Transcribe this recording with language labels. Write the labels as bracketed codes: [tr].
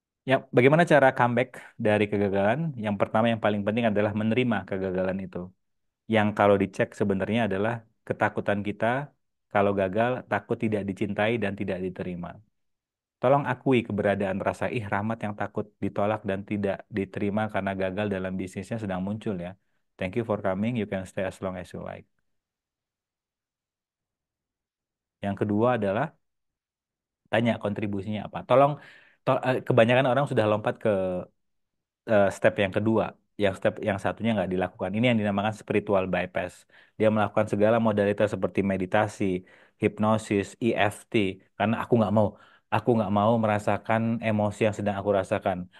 [id] Ya, bagaimana cara comeback dari kegagalan? Yang pertama yang paling penting adalah menerima kegagalan itu. Yang kalau dicek sebenarnya adalah ketakutan kita kalau gagal, takut tidak dicintai dan tidak diterima. Tolong akui keberadaan rasa ih Rahmat yang takut ditolak dan tidak diterima karena gagal dalam bisnisnya sedang muncul ya. [en] Thank you for coming, you can stay as long as you like. [id] Yang kedua adalah tanya kontribusinya apa. Kebanyakan orang sudah lompat ke step yang kedua, yang step yang satunya nggak dilakukan. Ini yang dinamakan spiritual bypass. Dia melakukan segala modalitas seperti meditasi, hipnosis, EFT, karena aku nggak mau merasakan emosi yang sedang aku rasakan.